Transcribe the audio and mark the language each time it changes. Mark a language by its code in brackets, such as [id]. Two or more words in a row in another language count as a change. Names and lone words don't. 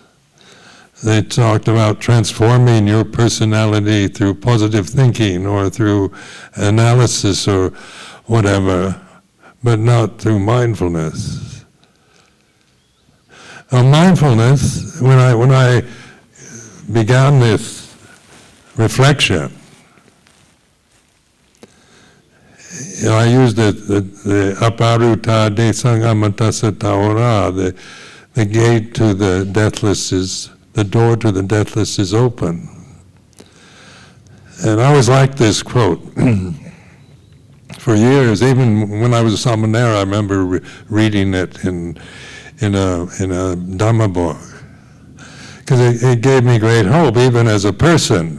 [en] They talked about transforming your personality through positive thinking or through analysis or whatever, but not through mindfulness. Mindfulness, when I began this reflection, I used the [pi] aparuta de sangamatasa taora, [en] the gate to the deathless is, the door to the deathless is open. And I always liked this quote. For years, even when I was a samanera, I remember reading it in a Dhamma book, because it gave me great hope, even as a person.